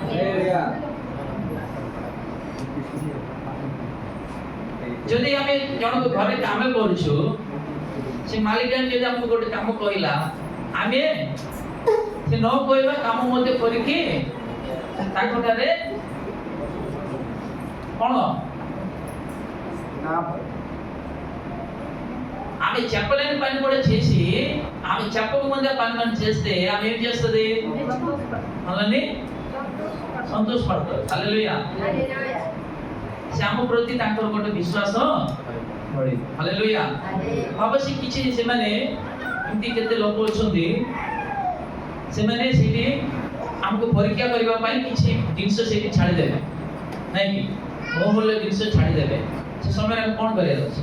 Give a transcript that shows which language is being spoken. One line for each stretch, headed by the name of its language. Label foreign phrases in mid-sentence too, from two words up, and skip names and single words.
Odia: ଯଦି ଆମେ ଜଣକୁ ଘରେ କାମ କରୁଛୁ, ସେ ମାଲିକ ଯଦି ଆମକୁ ଗୋଟେ କାମ କହିଲା, ଆମେ ସେ ନ କହିବା କାମ ମଧ୍ୟ କରିକି ତାଙ୍କଠାରେ କ'ଣ
Telugu: ఆమె చెప్పలేని పని కూడా చేసి ఆమె చెప్పకముందే పని మనం చేస్తే ఆమె ఏం చేస్తుంది? మనల్ని సంతోషపడతారు। హల్లెలూయా। శ్యామ ప్రతి
Odia: ତାଙ୍କର ଗୋଟେ ବିଶ୍ୱାସ ବଢେ। ହାଲେଲୁୟା। ଭାବସି କିଛି ସେମାନେ ଏମିତି କେତେ ଲୋକ ଅଛନ୍ତି, ସେମାନେ ସେଠି ଆମକୁ ପରୀକ୍ଷା କରିବା ପାଇଁ କିଛି ଜିନିଷ ସେଠି ଛାଡ଼ିଦେବେ, ନାଇଁ କି? ବହୁମୂଲ୍ୟ ଜିନିଷ ଛାଡ଼ିଦେବେ। ସେ ସମୟରେ କ'ଣ କରିବାର ଅଛି?